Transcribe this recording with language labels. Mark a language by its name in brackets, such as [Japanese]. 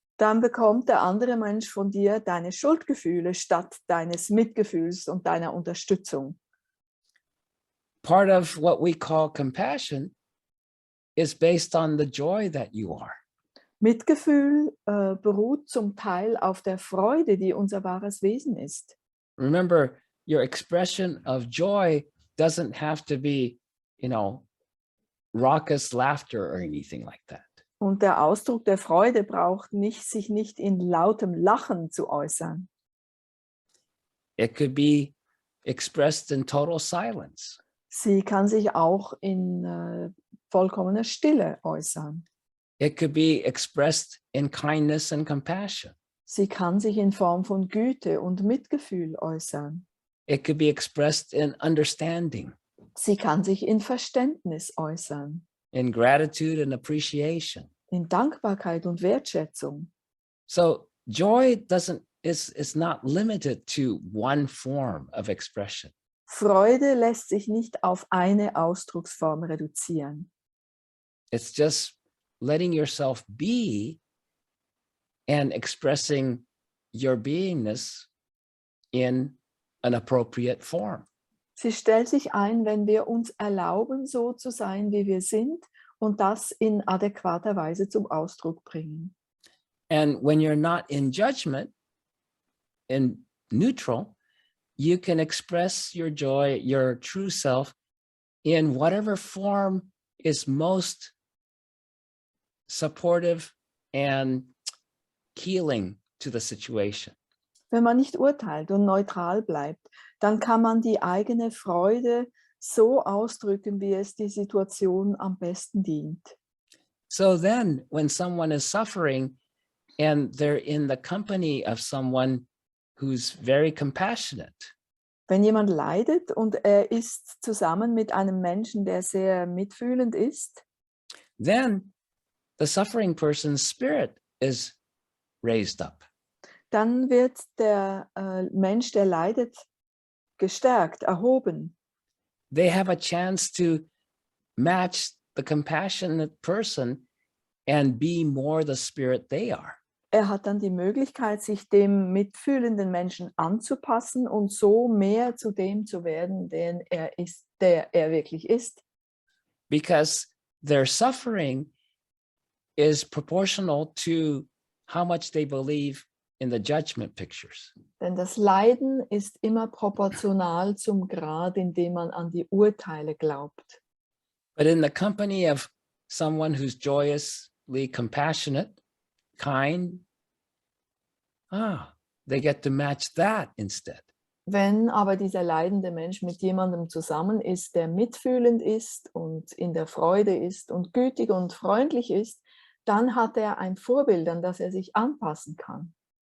[German] Dann bekommt der andere Mensch von dir deine Schuldgefühle statt deines Mitgefühls und deiner Unterstützung. [English] Part of what we call compassion is based on the joy that you are. [German] Mitgefühl beruht zum Teil auf der Freude, die unser wahres Wesen ist. [English] Remember, your expression of joy doesn't have to be, raucous laughter or anything like that. [German] Und der Ausdruck der Freude braucht sich nicht in lautem Lachen zu äußern. [English] It could be expressed in total silence. [German] Sie kann sich auch in vollkommener Stille äußern. [English] It could be expressed in kindness and compassion. [German] Sie kann sich in Form von Güte und Mitgefühl äußern. [English] It could be expressed in understanding. [German] Sie kann sich in Verständnis äußern. [English] In gratitude and appreciation. [German] In Dankbarkeit und Wertschätzung. [English] So joy is not limited to one form of expression. [German] Freude lässt sich nicht auf eine Ausdrucksform reduzieren. [English] It's just letting yourself be and expressing your beingness in an appropriate form. [German] Sie stellt sich ein, wenn wir uns erlauben, so zu sein, wie wir sind und das in adäquater Weise zum Ausdruck bringen. [English] And when you're not in judgment, in neutral, you can express your joy, your true self, in whatever form is most supportive and healing to the situation. [German] Wenn man nicht urteilt und neutral bleibt, dann kann man die eigene Freude so ausdrücken, wie es die Situation am besten dient. [English] So then, when someone is suffering and they're in the company of someone who's very compassionate, [German] wenn jemand leidet und er ist zusammen mit einem Menschen, der sehr mitfühlend ist, [English] then the suffering person's spirit is raised up. [German] Dann wird der Mensch, der leidet, gestärkt, erhoben. [English] They have a chance to match the compassionate person and be more the spirit they are. [German] Er hat dann die Möglichkeit, sich dem mitfühlenden Menschen anzupassen und so mehr zu dem zu werden, der er wirklich ist. [English] Because their suffering is proportional to how much they believe in the judgment pictures. [German] Denn das Leiden ist immer proportional zum Grad, in dem man an die Urteile glaubt. [English] But in the company of someone who's joyous deeply compassionate, kind, they get to match that instead. [German] Wenn aber dieser leidende Mensch mit jemandem zusammen ist, der mitfühlend ist und in der Freude ist und gütig und freundlich ist, dann hat er ein Vorbild, an das er sich anpassen kann.